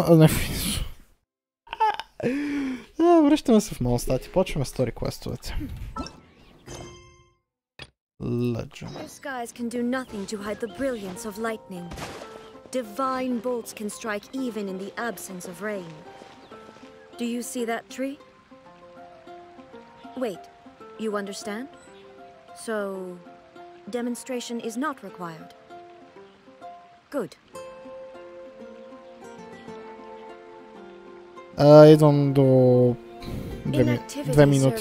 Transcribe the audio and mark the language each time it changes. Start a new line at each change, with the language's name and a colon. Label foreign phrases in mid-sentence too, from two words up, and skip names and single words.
Bulgarian: Не в Иназума. Връщаме се в Монстат и почваме стори квестовете.
English: Legend. Blue skies can do nothing to hide the brilliance of lightning. Divine bolts can strike even in the absence of rain. Do you see that tree? Wait, you understand? So, demonstration is not required. Good.
Bulgarian: Идвам до 2 Inactivity минути.